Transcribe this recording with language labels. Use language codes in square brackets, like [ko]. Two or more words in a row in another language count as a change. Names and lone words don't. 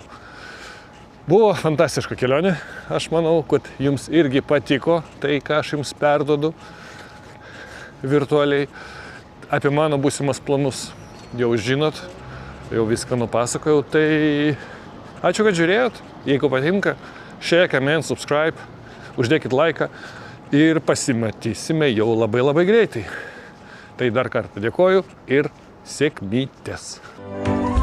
[lt] Buvo fantastiška kelionė. Aš manau, kad jums irgi patiko tai, ką aš jums perduodu virtualiai. Apie mano būsimas planus jau žinot, jau viską nupasakojau. Tai ačiū, kad žiūrėjot. Jeigu patinka, [en] share, comment, subscribe, [lt] uždėkit laiką ir pasimatysime jau labai greitai. Tai dar kartą dėkoju ir sėkmytės.